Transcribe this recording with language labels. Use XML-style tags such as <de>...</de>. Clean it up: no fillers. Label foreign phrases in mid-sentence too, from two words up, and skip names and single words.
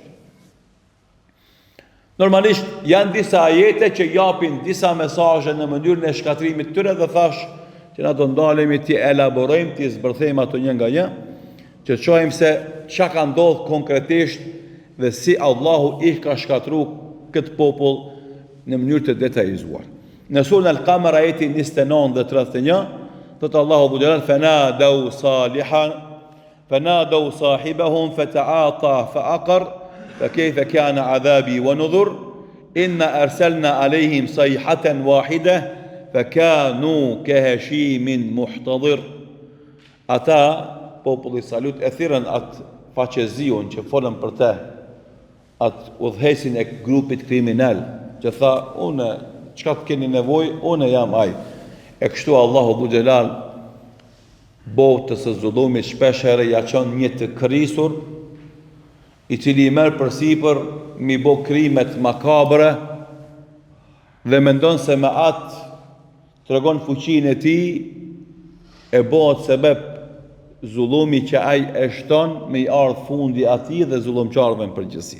<sq>Normalisht, janë disa ajete që japin disa mesazhe në mënyrën e shkatrimit tyre, dhe thash që na do ndalemi t'i elaborojmë, t'i zbërthejmë ato një nga një, që të shohim se çka ka ndodhur konkretisht dhe si Allahu i ka shkatru këtë popull në mënyrë të detajzuar. Në surën Al-Qamar ajeti 29 dhe 31, thot Allahu Dhu Gjelal,</sq> <ar>فنادوا صاحبهم فتعاطى فعقر فكيف كان عذابي ونذر إنا أرسلنا عليهم صيحة واحدة فكانوا كهشيم محتضر.</ar> <sq>Ata populli salut e thirrën atë faqezion që folën për te, atë udhëhesin e grupit kriminal, që tha, une, çka të keni nevoj, une jam aj. E kështu Allahu Dhu Gjelal botës së zullumit shpesh herë ja çon një të krisur, i cili i merr përsipër mi bë krimet makabre dhe mendon se me atë tregon fuqinë e tij, e bëhet sebeb zullumi që ai e shton me i ardh fundi atij dhe zullumqarëve në përgjithësi.</sq>